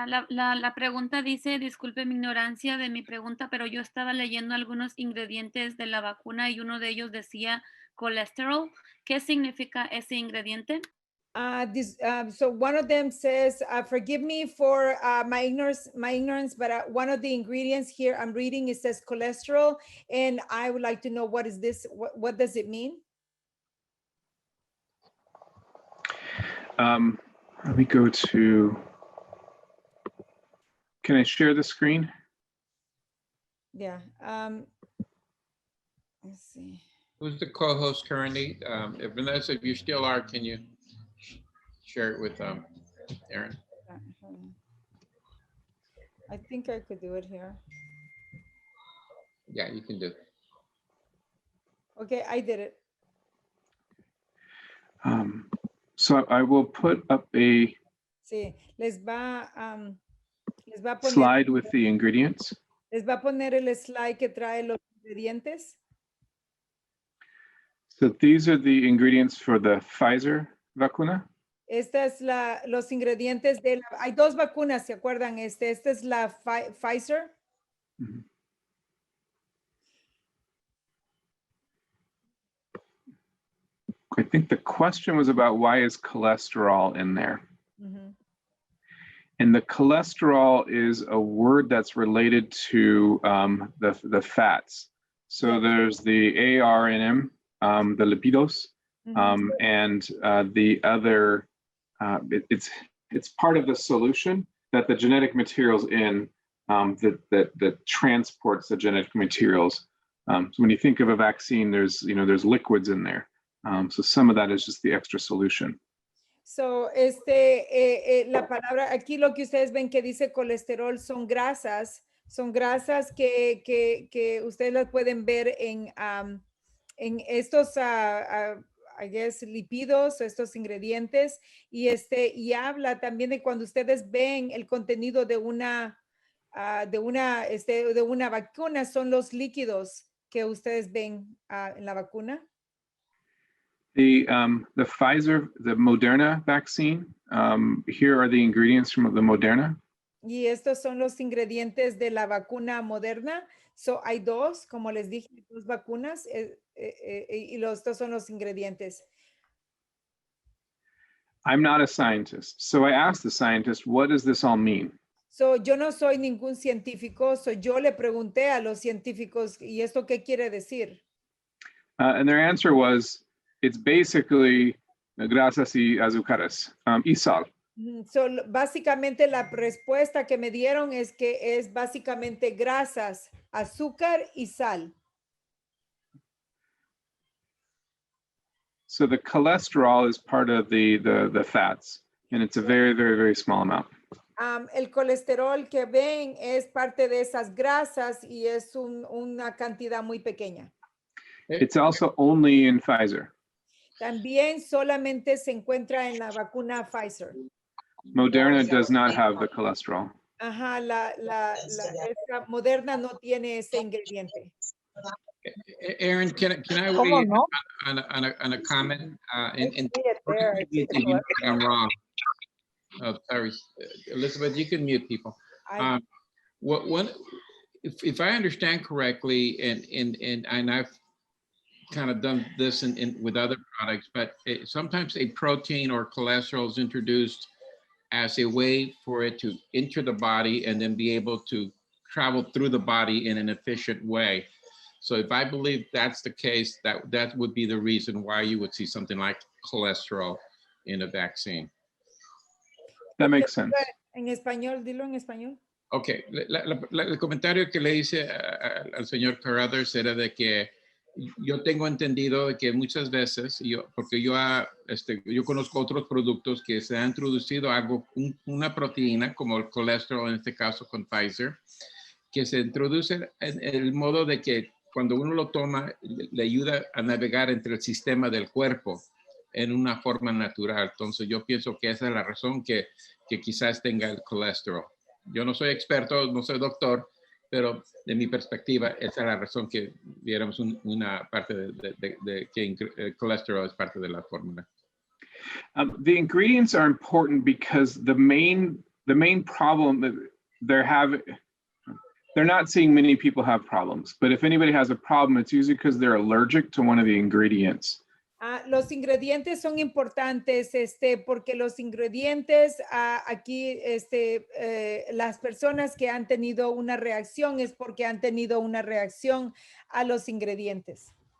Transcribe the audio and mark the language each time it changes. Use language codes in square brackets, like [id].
[es] La pregunta dice, disculpe mi ignorancia de mi pregunta, pero yo estaba leyendo algunos ingredientes de la vacuna y uno de ellos decía colesterol. ¿Qué significa ese ingrediente? [en] So one of them says, forgive me for my ignorance, but one of the ingredients here I'm reading, it says cholesterol, and I would like to know what is this, what does it mean? Let me go to, can I share the screen? Yeah, let's see. Who's the co-host currently? Vanessa, if you still are, can you share it with Aaron? I think I could do it here. Yeah, you can do it. Okay, I did it. So I will put up a [es] Sí, les va a poner, [en] slide with the ingredients. [es] Les va a poner el slide que trae los ingredientes. [en] So these are the ingredients for the Pfizer vacuna. [es] Esta es los ingredientes de hay 2 vacunas, ¿se acuerdan? Esta es la Pfizer. Mm-hmm. [en] I think the question was about why is cholesterol in there? Mm-hmm. And the cholesterol is a word that's related to the fats. So Yeah. there's the AR in them, the lipidos, Mm-hmm. and the other, it's part of the solution that the genetic materials in that transports the genetic materials. So when you think of a vaccine, there's liquids in there. So some of that is just the extra solution. [es] So, la palabra, aquí lo que ustedes ven que dice colesterol son grasas que ustedes las pueden ver en estos, [en] I guess, [es] lípidos, estos ingredientes, y habla también de cuando ustedes ven el contenido de una vacuna, son los líquidos que ustedes ven en la vacuna. [en] The Pfizer, the Moderna vaccine, here are the ingredients from the Moderna. [es] Y estos son los ingredientes de la vacuna Moderna. So hay 2, como les dije, 2 vacunas y estos son los ingredientes. [en] I'm not a scientist, so I asked the scientist, what does this all mean? [es] So yo no soy ningún científico, so yo le pregunté a los científicos, ¿y esto qué quiere decir? [en] And their answer was, it's basically [es] grasas y azúcares, y sal. So, básicamente la respuesta que me dieron es que es básicamente grasas, azúcar y sal. [en] So the cholesterol is part of the fats, and it's a very, very, very small amount. [es] El colesterol que ven es parte de esas grasas y es una cantidad muy pequeña. [en] It's also only in Pfizer. [es] También solamente se encuentra en la vacuna Pfizer. [en] Moderna does not have the cholesterol. [es] Ajá, esta Moderna no tiene ese ingrediente. [en] Aaron, can I [es] ¿Cómo [en] weigh in [es] no? [en] on a comment? I see it there. If you think I'm wrong. Oh, sorry, Elizabeth, you can mute people. If I understand correctly, and I've kind of done this with other products, but sometimes a protein or cholesterol is introduced as a way for it to enter the body and then be able to travel through the body in an efficient way. So if I believe that's the case, that would be the reason why you would see something like cholesterol in a vaccine. That makes sense. [es] En español, dilo en español. Ok, el comentario que le hice al señor Carruthers era de que yo tengo entendido de que muchas veces, porque yo conozco otros productos que se han introducido una proteína, como el colesterol en este caso con Pfizer, que se introduce en el modo de que cuando uno lo toma, le ayuda a navegar entre el sistema del cuerpo en una forma natural. Entonces yo pienso que esa es la razón que quizás tenga el colesterol. Yo no soy experto, no soy doctor, pero de mi perspectiva, esa es la razón que viéramos una parte de que el colesterol es parte de la fórmula. [en] The ingredients are important because the main problem they're not seeing many people have problems, but if anybody has a problem, it's usually because they're allergic to one of the ingredients. [es] Los ingredientes son importantes, porque los ingredientes aquí, las personas que han tenido una reacción es porque han tenido una reacción a los ingredientes.